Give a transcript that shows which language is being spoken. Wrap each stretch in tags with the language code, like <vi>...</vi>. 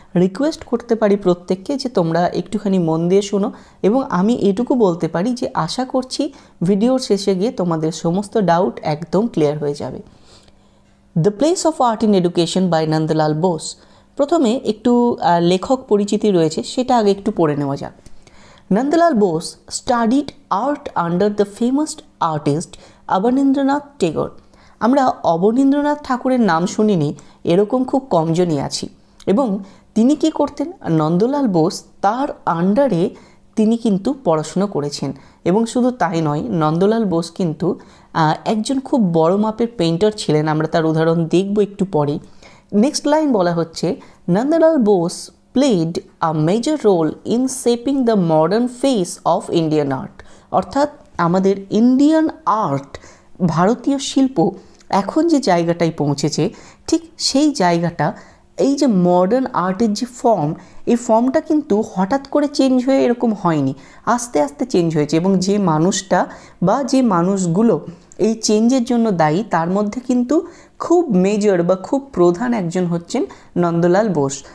<bn>Request করতে পারি প্রত্যেককে যে তোমরা একটুখানি মন দিয়ে শোনো, এবং আমি এটুকু বলতে পারি যে আশা করছি ভিডিওর শেষে গিয়ে তোমাদের সমস্ত ডাউট একদম ক্লিয়ার হয়ে যাবে।</bn> <en>The place of art in education by Nandalal Bose.</en> <bn>প্রথমে একটু লেখক পরিচিতি রয়েছে, সেটা আগে একটু পড়ে নেওয়া যাক।</bn> <en>Nandalal Bose studied art under the famous artist Abanindranath Tagore.</en> <bn>আমরা অবনীন্দ্রনাথ ঠাকুরের নাম শুনিনি এরকম খুব কমজনই আছি। এবং তিনি কি করতেন, নন্দলাল বোস তার আন্ডারে তিনি কিন্তু পড়াশুনো করেছেন। এবং শুধু তাই নয়, নন্দলাল বোস কিন্তু একজন খুব বড় মাপের পেইন্টার ছিলেন। আমরা তার উদাহরণ দেখব একটু পরেই। নেক্সট লাইন বলা হচ্ছে,</bn> <en>Nandalal Bose played a major role in shaping the modern face of Indian art।</en> <bn>অর্থাৎ আমাদের ইন্ডিয়ান আর্ট, ভারতীয় শিল্প এখন যে জায়গাটায় পৌঁছেছে, ঠিক সেই জায়গাটা, এই যে মডার্ন আর্টের যে ফর্ম, এই ফর্মটা কিন্তু হঠাৎ করে চেঞ্জ হয়ে এরকম হয়নি, আস্তে আস্তে চেঞ্জ হয়েছে। এবং যে মানুষটা বা যে মানুষগুলো এই চেঞ্জের জন্য দায়ী, তার মধ্যে কিন্তু খুব মেজর বা খুব প্রধান একজন হচ্ছেন নন্দলাল বোস।</bn>